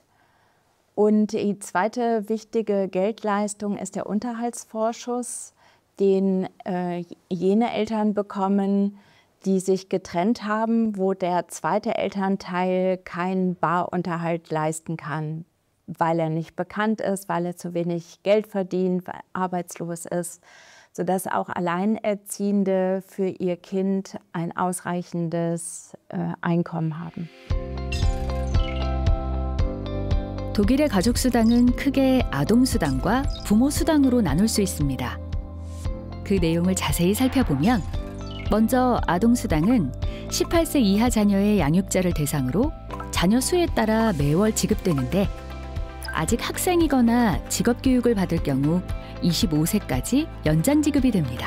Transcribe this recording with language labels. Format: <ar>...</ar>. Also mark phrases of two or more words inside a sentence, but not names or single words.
<de>Und die zweite wichtige Geldleistung ist der Unterhaltsvorschuss, den jene Eltern bekommen, die sich getrennt haben, wo der zweite Elternteil keinen Barunterhalt leisten kann, weil er nicht bekannt ist, weil er zu wenig Geld verdient, weil er arbeitslos ist, sodass auch Alleinerziehende für ihr Kind ein ausreichendes Einkommen haben.</de> <ko>독일의 가족수당은 크게 아동수당과 부모수당으로 나눌 수 있습니다. 그 내용을 자세히 살펴보면 먼저 아동수당은 18세 이하 자녀의 양육자를 대상으로 자녀 수에 따라 매월 지급되는데 아직 학생이거나 직업교육을 받을 경우 25세까지 연장 지급이 됩니다.</ko>